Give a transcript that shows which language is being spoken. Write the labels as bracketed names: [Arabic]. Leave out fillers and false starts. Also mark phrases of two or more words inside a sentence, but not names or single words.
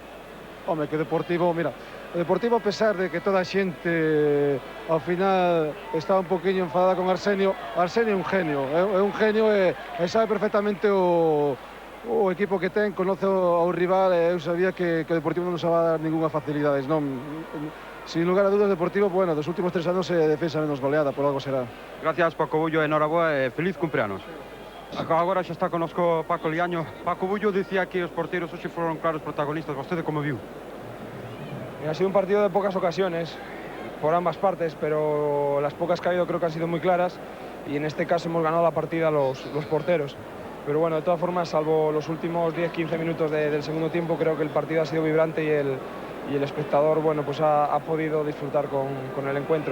[Galician] Home, que o Deportivo, mira, o Deportivo, a pesar de que toda a xente ao final estaba un poquinho enfadada con Arsenio, Arsenio é un genio e sabe perfectamente o equipo que ten, conoce ao rival e eu sabía que o Deportivo non nos [Spanish] va a dar ninguna facilidades, [Galician] non? Sin lugar a dudas, o Deportivo, bueno, dos últimos 3 anos é defensa menos goleada, por algo será. Gracias, Paco Bullo, enhoraboa e feliz cumpleanos. Agora xa está conosco Paco Liaño. Paco Bullo dicía que os porteros hoxe foron claros protagonistas. Vostede como viu? [Spanish] Ha sido un partido de pocas ocasiones por ambas partes, pero las pocas que ha habido creo que han sido muy claras y en este caso hemos ganado la partida los porteros. Pero bueno, de todas formas, salvo los últimos 10-15 minutos del segundo tiempo, creo que el partido ha sido vibrante y el espectador, bueno, pues ha podido disfrutar con el encuentro.